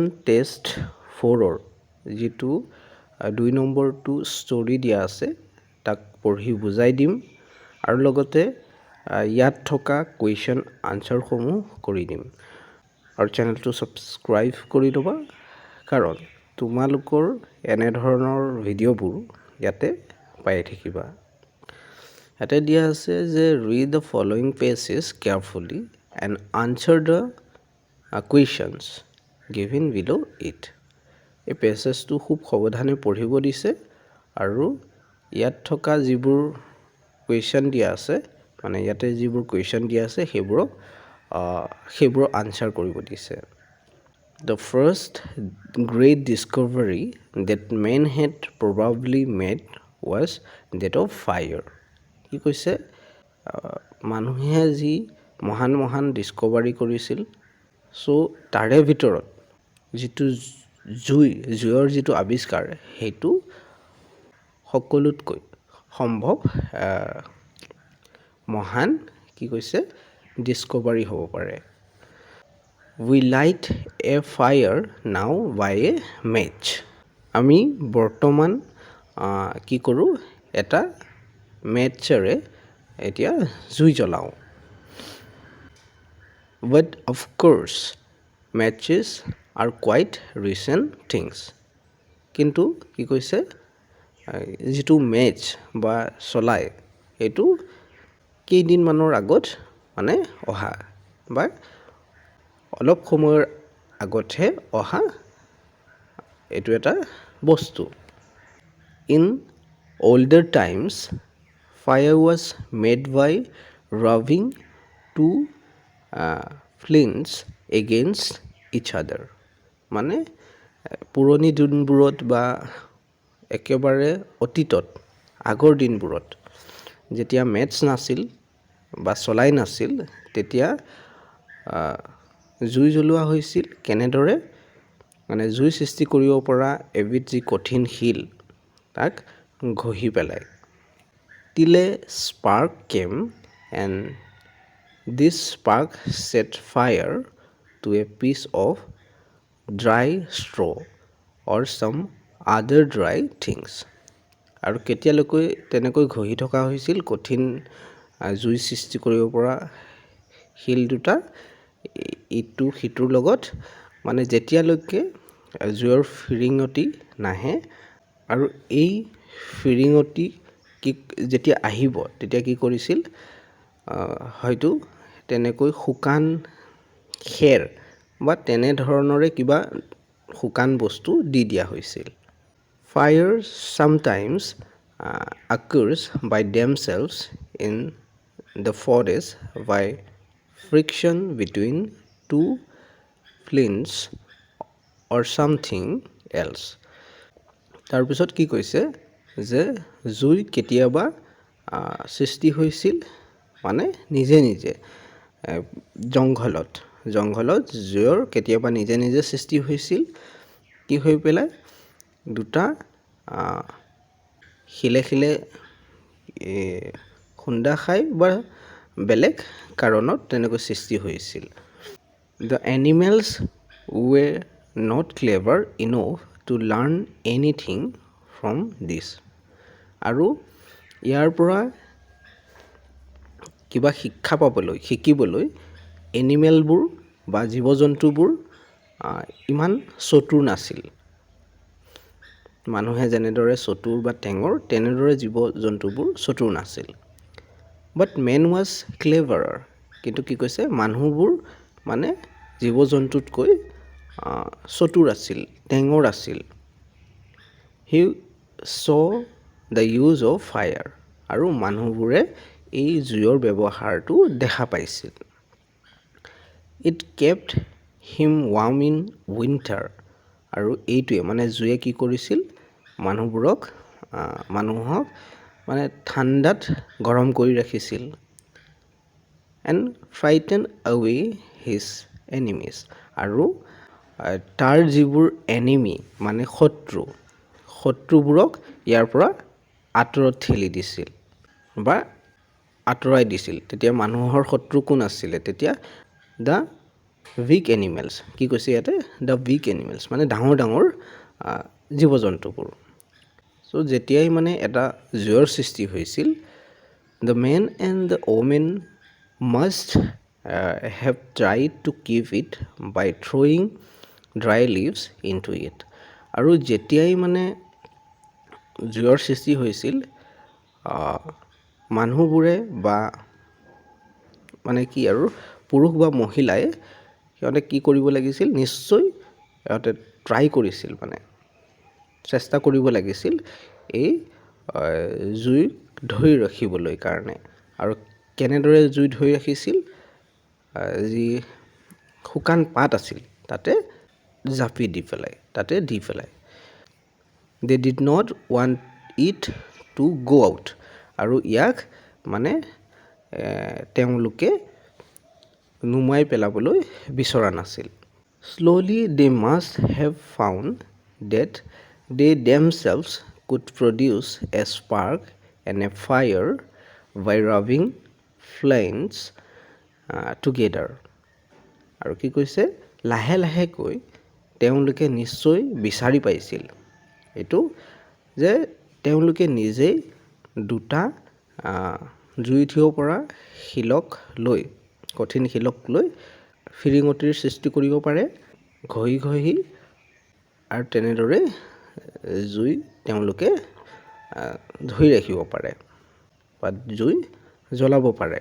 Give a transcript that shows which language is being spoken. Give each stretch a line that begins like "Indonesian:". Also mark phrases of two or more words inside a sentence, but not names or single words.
Assamese: টেষ্ট 4ৰ যিটো 2 নম্বৰটো ষ্টৰি দিয়া আছে তাক পঢ়ি বুজাই দিম আৰু লগতে ইয়াত থকা কুৱেশ্যন আনচাৰসমূহ কৰি দিম আৰু চেনেলটো ছাবস্ক্ৰাইব কৰি ল'বা, কাৰণ তোমালোকৰ এনেধৰণৰ ভিডিঅ'বোৰ ইয়াতে পাই থাকিবা। ইয়াতে দিয়া আছে যে
English: read the following passages carefully and answer the questions given below it. এই পেছেজটো খুব সাৱধানে পঢ়িব দিছে আৰু ইয়াত থকা যিবোৰ কুৱেশ্যন দিয়া আছে, মানে ইয়াতে যিবোৰ কুৱেশ্যন দিয়া আছে সেইবোৰৰ আনচাৰ কৰিব দিছে। The first great discovery that man had probably made was that of fire.
Assamese: কি কৈছে? মানুহে যি মহান ডিস্কভাৰী কৰিছিল, তাৰে ভিতৰত যিটো জুইৰ যিটো আৱিষ্কাৰ, সেইটো সকলোতকৈ সম্ভৱ মহান কি কৈছে ডিস্কভাৰী হ'ব পাৰে।
English: We light a fire now by a match.
Assamese: আমি বৰ্তমান কি কৰোঁ, এটা মেটছেৰে এতিয়া জুই জ্বলাওঁ।
English: But of course, matches are quite recent things.
Assamese: কিন্তু কি কৈছে, যিটো মেটছ বা চলাই সেইটো কেইদিনমানৰ আগত মানে অহা বা অলপ সময়ৰ আগতহে অহা এইটো এটা বস্তু।
English: In older times, fire was made by rubbing two flames against each other.
Assamese: মানে পুৰণি দিনবোৰত বা একেবাৰে অতীতত, আগৰ দিনবোৰত যেতিয়া মেটছ নাছিল বা চলাই নাছিল, তেতিয়া জুই জ্বলোৱা হৈছিল। কেনেদৰে? মানে জুই সৃষ্টি কৰিব পৰা এবিধ যি কঠিন শিল, তাক ঘঁহি পেলাই।
English: Till a spark came and this spark set fire to a piece of dry straw or some other dry things.
Assamese: আৰু কেতিয়ালৈকে তেনেকৈ ঘঁহি থকা হৈছিল কঠিন জুই সৃষ্টি কৰিব পৰা শিল দুটা ইটো সিটোৰ লগত, মানে যেতিয়ালৈকে জুইৰ ফিৰিঙতি নাহে। আৰু এই ফিৰিঙতি যেতিয়া আহিব তেতিয়া কি কৰিছিল, হয়তো তেনেকৈ শুকান খেৰ বা তেনেধৰণৰে কিবা শুকান বস্তু দি দিয়া হৈছিল।
English: Fire sometimes occurs by themselves in the forest by friction between two flames or something else.
Assamese: তাৰপিছত কি কৈছে যে জুই কেতিয়াবা সৃষ্টি হৈছিল মানে নিজে জংঘলত জুইৰ কেতিয়াবা নিজে সৃষ্টি হৈছিল। কি হৈ পেলাই দুটা শিলে খুন্দা খাই বা বেলেগ কাৰণত তেনেকৈ সৃষ্টি হৈছিল।
English: The animals were not clever enough to learn anything from this.
Assamese: আৰু ইয়াৰ পৰা কিবা শিকিবলৈ এনিমেলবোৰ বা জীৱ জন্তুবোৰ ইমান চতুৰ নাছিল। মানুহে যেনেদৰে চতুৰ বা টেঙৰ, তেনেদৰে জীৱ জন্তুবোৰ চতুৰ নাছিল।
English: But man was cleverer.
Assamese: কিন্তু কি কৈছে, মানুহবোৰ মানে জীৱ জন্তুতকৈ চতুৰ আছিল, টেঙৰ আছিল।
English: He saw the use of fire.
Assamese: আৰু মানুহবোৰে এই জুইৰ ব্যৱহাৰটো দেখা পাইছিল।
English: It kept him warm in winter.
Assamese: আৰু এইটোৱে মানে জুয়ে কি কৰিছিল, মানুহক মানে ঠাণ্ডাত গৰম কৰি ৰাখিছিল।
English: And frighten away his enemies.
Assamese: আৰু তাৰ যিবোৰ এনিমি মানে শত্ৰু, শত্ৰুবোৰক ইয়াৰ পৰা আঁতৰত ঠেলি দিছিল বা আঁতৰাই দিছিল। তেতিয়া মানুহৰ শত্ৰু কোন আছিলে? তেতিয়া
English: the weak animals.
Assamese: কি কৈছে ইয়াতে?
English: the weak animals,
Assamese: মানে ডাঙৰ ডাঙৰ জীৱ জন্তুবোৰ। চ' যেতিয়াই মানে এটা জুইৰ সৃষ্টি হৈছিল,
English: the men and the women must have tried to keep it by throwing dry leaves into it.
Assamese: আৰু যেতিয়াই মানে জুইৰ সৃষ্টি হৈছিল, মানুহবোৰে বা মানে কি আৰু পুৰুষ বা মহিলাই সিহঁতে কি কৰিব লাগিছিল? নিশ্চয় সিহঁতে ট্ৰাই কৰিছিল, মানে চেষ্টা কৰিব লাগিছিল এই জুইক ধৰি ৰাখিবলৈ কাৰণে। আৰু কেনেদৰে জুই ধৰি ৰাখিছিল? যি শুকান পাত আছিল তাতে জাপি দি পেলাই।
English: they did not want it to go out.
Assamese: আৰু ইয়াক মানে তেওঁলোকে নুমাই পেলাবলৈ বিচৰা নাছিল।
English: Slowly they must have found that they themselves could produce a spark and a fire by rubbing flames together.
Assamese: আৰু কি কৈছে? লাহে লাহেকৈ তেওঁলোকে নিশ্চয় বিচাৰি পাইছিল এইটো যে তেওঁলোকে নিজেই দুটা জুই উঠিব পৰা কঠিন শিলক লৈ ফিৰিঙতিৰ সৃষ্টি কৰিব পাৰে, ঘঁহি আৰু তেনেদৰে জুই তেওঁলোকে ধৰি ৰাখিব পাৰে বা জুই জ্বলাব পাৰে।